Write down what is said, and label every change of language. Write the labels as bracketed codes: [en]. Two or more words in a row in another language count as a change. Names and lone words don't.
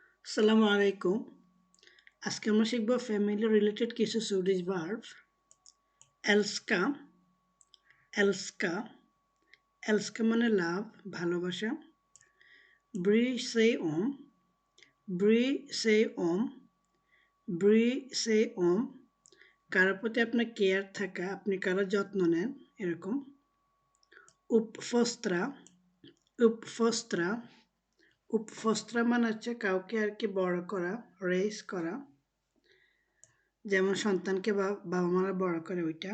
[ar] السلام عليكم. [bn] আজকে আমরা শিখব [en] family related [bn] কিছু সুইডিশ ভার্ব। [sv] älskar, älska, älska [bn] মানে লাভ, ভালোবাসা। [sv] bry sig om, bry sig om, bry sig om, [bn] কারোর প্রতি আপনার কেয়ার থাকা, আপনি কারোর যত্ন নেন, এরকম। [sv] uppfostra, uppfostra, uppfostra [bn] মানে হচ্ছে কাউকে আর কি বড় করা, রেইজ করা, যেমন সন্তানকে বাবা মারা বড় করে ওইটা।